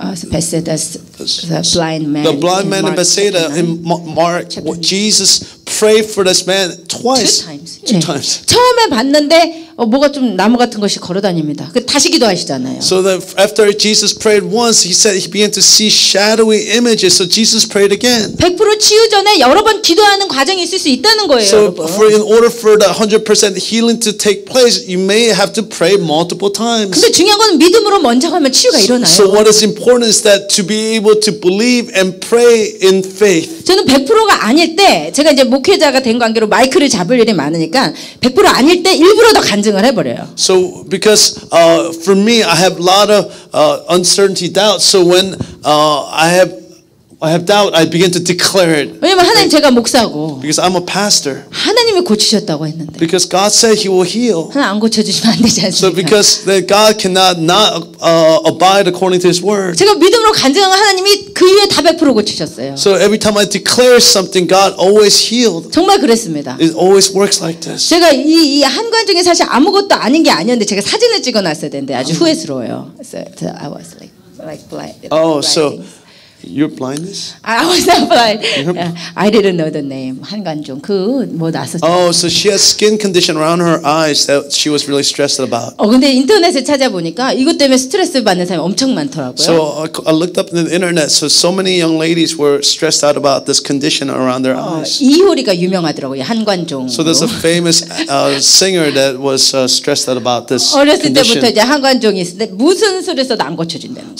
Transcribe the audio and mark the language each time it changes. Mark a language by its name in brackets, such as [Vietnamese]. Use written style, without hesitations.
[English] Bethesda's the blind man. The blind man in Bethesda in Mark, Jesus prayed for this man twice. Two times. [Korean] 처음에 봤는데 뭐가 좀 나무 같은 것이 걸어다닙니다. 그 다시 기도하시잖아요. [English] So that after Jesus prayed once, he said he began to see shadowy images. So Jesus prayed again. [Korean] 100% 치유 전에 여러 번 기도하는 과정이 있을 수 있다는 거예요. [English] So [Korean] 여러분. [English] in order for the 100% healing to take place, you may have to pray multiple times. [Korean] 근데 중요한 건 믿음으로 먼저 가면 치유가 일어나요. [English] So what is important is that to be able to believe and pray in faith. [Korean] 저는 100%가 아닐 때 제가 이제 목회자가 된 관계로 마이크를 잡을 일이 많으니까 100% 아닐 때 일부러 더 간증을 해버려요. [English] So because for me, I have a lot of uncertainty, doubt. So when I have doubt, I begin to declare it. [Korean] 왜냐면 하나님 제가 목사고 [English] Because I'm a pastor. [Korean] 하나님이 고치셨다고 했는데 [English] Because God said He will heal. [Korean] 하나 안 고쳐주시면 안 되지 [English] So [Korean] 않습니까? [English] because that God cannot not abide according to His word. [Korean] 제가 믿음으로 간증하면 하나님이 그 이후에 다 100% 고치셨어요. [English] So every time I declare something, God always healed. [Korean] 정말 그랬습니다. [English] It always works like this. [Korean] 제가 이 한관 중에 사실 아무것도 아닌 게 아니었는데 제가 사진을 찍어놨어야 되는데 아주 후회스러워요. [English] So I was like blind. Oh, so your blindness? I was not blind. I didn't know the name. [Korean] 한관종 그뭐 났었죠. [English] Oh, so she has skin condition around her eyes that she was really stressed about. [Korean] 근데 인터넷에 찾아보니까 이것 때문에 스트레스 받는 사람이 엄청 많더라고요. [English] So I looked up in the internet. So many young ladies were stressed out about this condition around their eyes. [Korean] 이효리가 유명하더라고요. 한관종. [English] So there's a famous singer that was stressed out about this [Korean] 어렸을 [English] condition. [Korean] 때부터 이제 한관종이 있는데 무슨 수를 써도 안 고쳐준다는 거예요.